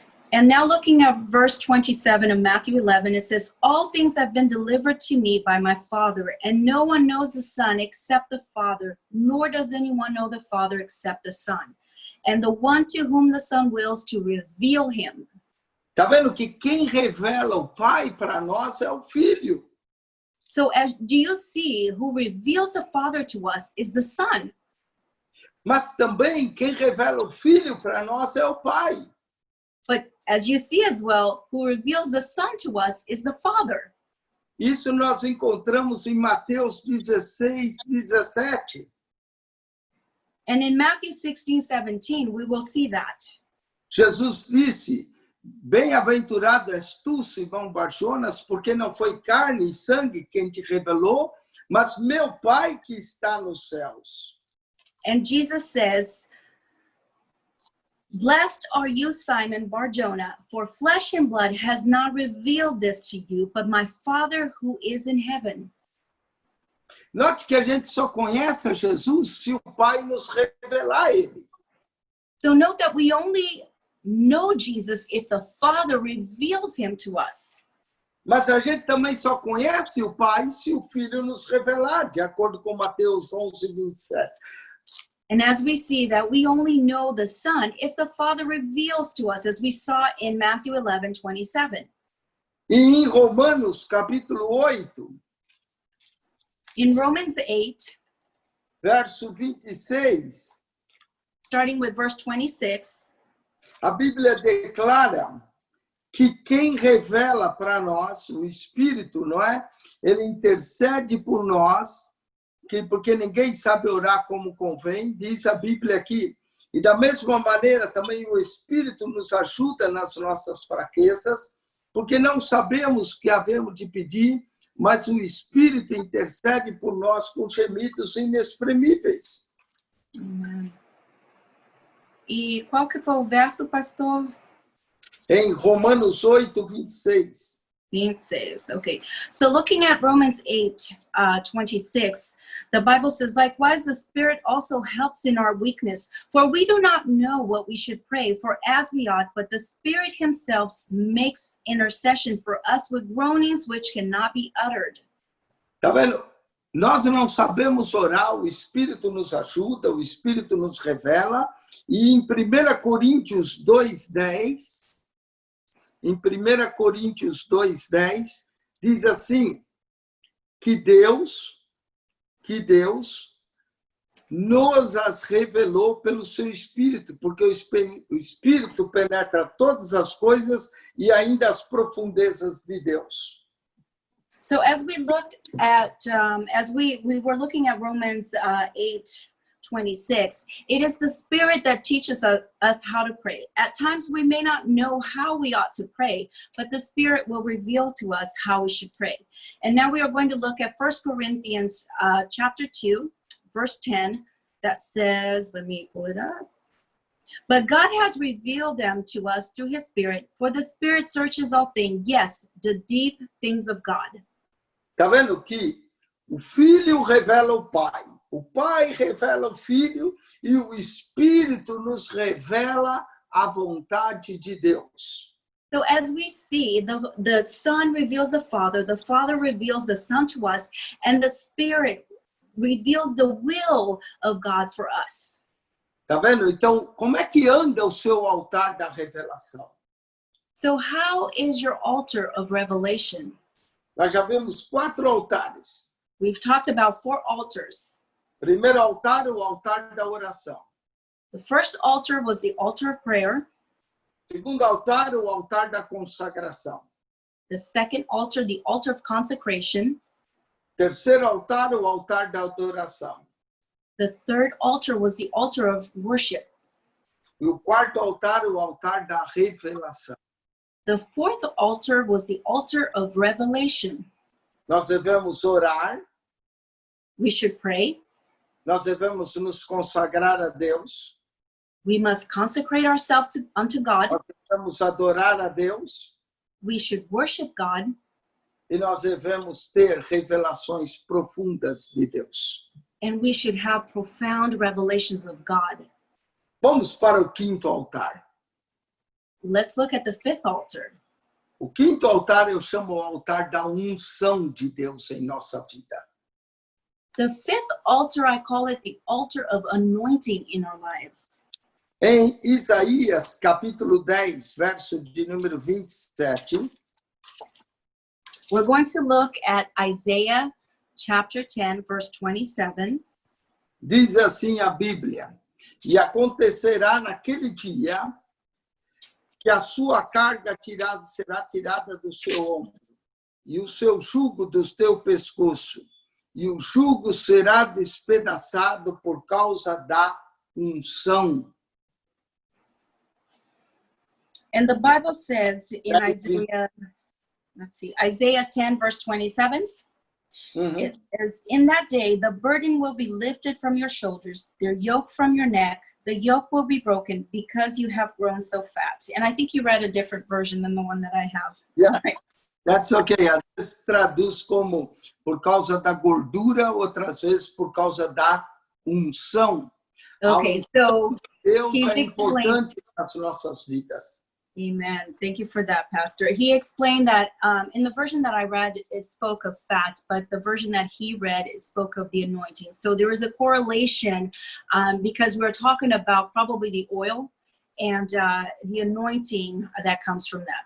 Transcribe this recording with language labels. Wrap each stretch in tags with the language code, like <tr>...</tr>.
<en>And now looking at verse 27 of Matthew 11, it says, all things have been delivered to me by my Father, and no one knows the Son except the Father, nor does anyone know the Father except the Son, and the one to whom the Son wills to reveal him.</en> <pt>Tá vendo que quem revela o Pai para nós é o Filho.</pt> <en>So do you see who reveals the Father to us is the Son?</en> <pt>Mas também quem revela o Filho para nós é o Pai.</pt> <en>But as you see as well, who reveals the Son to us is the Father.</en> <pt>Isso nós encontramos em Mateus 16:17.</pt> <en>And in Matthew 16:17, we will see that.</en> <pt>Jesus disse: bem-aventurado és tu, Simão Barjonas, porque não foi carne e sangue quem te revelou, mas meu Pai que está nos céus.</pt> <en>And Jesus says, blessed are you, Simon Bar-Jonah, for flesh and blood has not revealed this to you, but my Father who is in heaven.</en> <pt>Note que a gente só conhece a Jesus se o Pai nos revelar ele.</pt> <en>So note that we only know Jesus if the Father reveals him to us.</en> <pt>Mas a gente também só conhece o Pai se o Filho nos revelar, de acordo com Mateus 11:27.</pt> <en>And as we see that we only know the Son if the Father reveals to us, as we saw in Matthew 11:27.</en> <pt>E em Romanos, capítulo 8,</pt> <en>In Romans 8,</en> <pt>verso 26,</pt> <en>starting with verse 26,</en> <pt>a Bíblia declara que quem revela para nós, o Espírito, não é? Ele intercede por nós, porque ninguém sabe orar como convém, diz a Bíblia aqui. E da mesma maneira também o Espírito nos ajuda nas nossas fraquezas, porque não sabemos o que havemos de pedir, mas o Espírito intercede por nós com gemidos inexprimíveis. Amen. E qual que foi o verso, pastor? Em Romanos 8:26.</pt> <en>26. Okay. So looking at Romans 8:26, the Bible says, likewise, the Spirit also helps in our weakness, for we do not know what we should pray for as we ought, but the Spirit himself makes intercession for us with groanings which cannot be uttered.</en> <pt>Tá vendo? Nós não sabemos orar, o Espírito nos ajuda, o Espírito nos revela. E em 1 Coríntios 2:10, em 1 Coríntios 2:10, diz assim, que Deus nos as revelou pelo seu Espírito, porque o Espírito penetra todas as coisas e ainda as profundezas de Deus.</pt> <en>So as we looked at, as we were looking at Romans 8:26, it is the Spirit that teaches us how to pray. At times we may not know how we ought to pray, but the Spirit will reveal to us how we should pray. And now we are going to look at 1 Corinthians chapter 2, verse 10, that says, let me pull it up. But God has revealed them to us through his Spirit, for the Spirit searches all things, yes, the deep things of God.</en> <pt>Tá vendo que o Filho revela o Pai revela o Filho e o Espírito nos revela a vontade de Deus.</pt> <en>So as we see, the Son reveals the Father reveals the Son to us, and the Spirit reveals the will of God for us.</en> <pt>Tá vendo? Então, como é que anda o seu altar da revelação?</pt> <en>So how is your altar of revelation?</en> <pt>Nós já vimos 4 altares.</pt> <en>We've talked about 4 altars.</en> <pt>Primeiro altar, o altar da oração.</pt> <en>The first altar was the altar of prayer.</en> <pt>Segundo altar, o altar da consagração.</pt> <en>The second altar, the altar of consecration.</en> <pt>Terceiro altar, o altar da adoração.</pt> <en>The third altar was the altar of worship.</en> <pt>E o quarto altar, o altar da revelação.</pt> <en>The fourth altar was the altar of revelation.</en> <pt>Nós devemos orar,</pt> <en>We should pray.</en> <pt>nós devemos nos consagrar a Deus,</pt> <en>We must consecrate ourselves unto God.</en> <pt>nós devemos adorar a Deus</pt> <en>We should worship God.</en> <pt>e nós devemos ter revelações profundas de Deus.</pt> <en>And we should have profound revelations of God.</en> <pt>Vamos para o quinto altar.</pt> <en>Let's look at the fifth altar.</en> <pt>O quinto altar eu chamo o altar da unção de Deus em nossa vida.</pt> <en>The fifth altar, I call it the altar of anointing in our lives.</en> <pt>Em Isaías, capítulo 10, verso de número 27,</pt> <en>We're going to look at Isaiah chapter 10, verse 27.</en> <pt>diz assim a Bíblia: E acontecerá naquele dia que a sua carga será tirada do seu ombro, e o seu jugo do teu pescoço, e o jugo será despedaçado por causa da unção.</pt> <en>And the Bible says in That is Isaiah 10, verse 27, it says, in that day, the burden will be lifted from your shoulders, their yoke from your neck. The yoke will be broken because you have grown so fat. And I think you read a different version than the one that I have. Yeah. Sorry. That's okay.</en> <pt>Às vezes traduz como por causa da gordura, outras vezes por causa da unção.</pt> <en>Okay, so</en> <pt>Deus</pt> <en>he's</en> <pt>é importante nas nossas vidas. amen.</pt> <en>Thank you for that, Pastor. He explained that in the version that I read, it spoke of fat, but the version that he read, it spoke of the anointing. So there is a correlation because we're talking about probably the oil and the anointing that comes from that.</en>